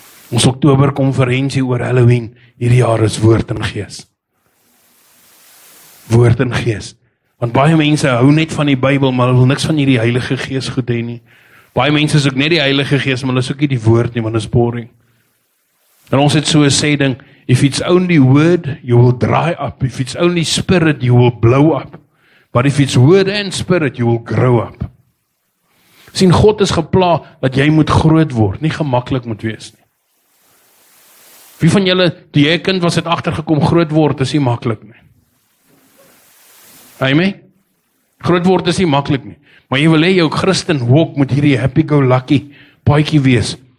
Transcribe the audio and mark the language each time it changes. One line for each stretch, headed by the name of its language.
Afrikaans: Ons Oktober konferensie oor Halloween hierdie jaar is woord en gees. Woord en gees. Want baie mense hou net van die Bybel, maar hulle wil niks van hierdie Heilige Gees goed hê nie. Baie mense soek net die Heilige Gees, maar hulle soek nie die woord nie, want dit is boring. En ons het so 'n sê ding,
English: if it's only word, you will dry up. If it's only spirit, you will blow up. But if it's word and spirit, you will grow up.
Afrikaans: Sien, God is gepla dat jy moet groot word, nie gemaklik moet wees nie. Wie van julle, toe jy 'n kind was, het agtergekom, groot word is nie maklik nie. Amen? Groot word is nie maklik nie. Maar jy wil hê jou Christen walk moet hierdie happy-go-lucky paadjie wees.